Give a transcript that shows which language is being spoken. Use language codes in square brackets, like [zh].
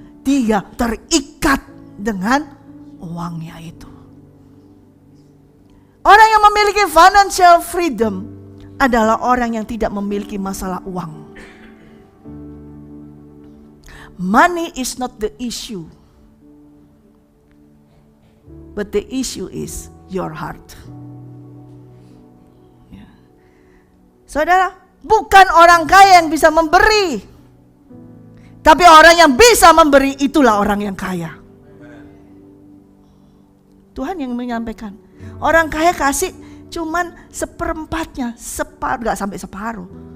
[id] Dia terikat dengan uangnya itu. Orang yang memiliki financial freedom adalah orang yang tidak memiliki masalah uang. [en] Money is not the issue, but the issue is your heart. [id] Ya. Saudara, bukan orang kaya yang bisa memberi, tapi orang yang bisa memberi itulah orang yang kaya. Tuhan yang menyampaikan, orang kaya kasih cuman seperempatnya, gak sampai separuh.